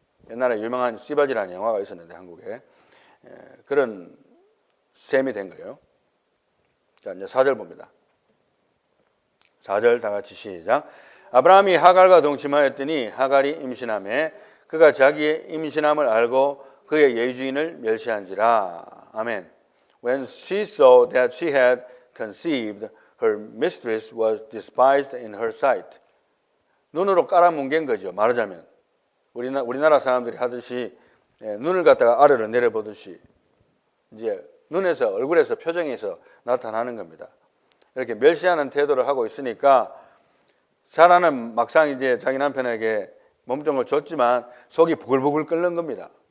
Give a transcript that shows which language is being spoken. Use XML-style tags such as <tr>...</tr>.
<ko>옛날에 유명한 씨바지라는 영화가 있었는데 한국에 그런 셈이 된 거예요. 자, 이제 4절 봅니다. 4절 다 같이 시작. 아브라함이 하갈과 동침하였더니 하갈이 임신하매 그가 자기의 임신함을 알고 그의 예주인을 멸시한지라. 아멘.</ko> <en>When she saw that she had conceived, her mistress was despised in her sight.</en> <ko>눈으로 깔아뭉갠 거죠. 말하자면 우리나라 사람들이 하듯이 눈을 갖다가 아래로 내려보듯이 이제 눈에서 얼굴에서 표정에서 나타나는 겁니다. 이렇게 멸시하는 태도를 하고 있으니까 사라는 막상 이제 자기 남편에게 몸종을 줬지만 속이 부글부글 끓는 겁니다.</ko>